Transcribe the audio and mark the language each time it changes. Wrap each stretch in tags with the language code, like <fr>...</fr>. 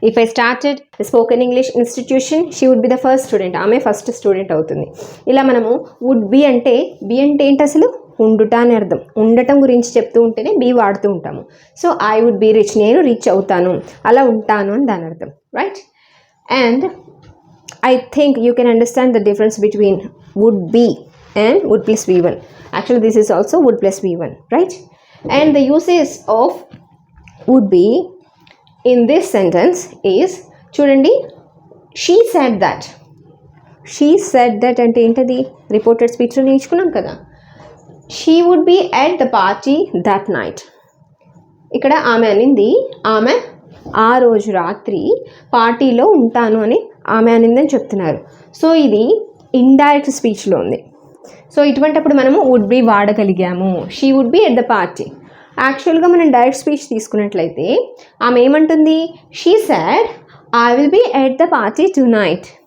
<en>if I started spoken English institution she would be the first student,</en> <te>ఆమె first student అవుతుంది. ఇలా మనము would be అంటే ఏంటి అసలు ఉండుట అని అర్థం, ఉండటం గురించి చెప్తూ ఉంటేనే బీ వాడుతూ ఉంటాము.</te> <en>so I would be rich,</en> <te>నేను రిచ్ అవుతాను, అలా ఉంటాను అని దాని అర్థం, right.</te> <en>And I think you can understand the difference between would be and would plus v1. Actually, this is also would plus v1, right? And the uses of would be in this sentence is, chudandi, she said that. She said that</en> <te>ante entadi reported speech lo neerchukunnam kada.</te> <en>She would be at the party that night.</en> <te>ఇక్కడ ఆమె అనింది, ఆమె ఆ రోజు రాత్రి పార్టీలో ఉంటాను అని ఆమె అనిందని చెప్తున్నారు. సో ఇది ఇండైరెక్ట్ స్పీచ్లో ఉంది. సో ఇటువంటిప్పుడు మనము would be వాడగలిగాము.</te> <en>She would be at the party.</en> <te>యాక్చువల్గా మనం డైరెక్ట్ స్పీచ్ తీసుకున్నట్లయితే ఆమె ఏమంటుంది,</te> <en>She said I will be at the party tonight.</en>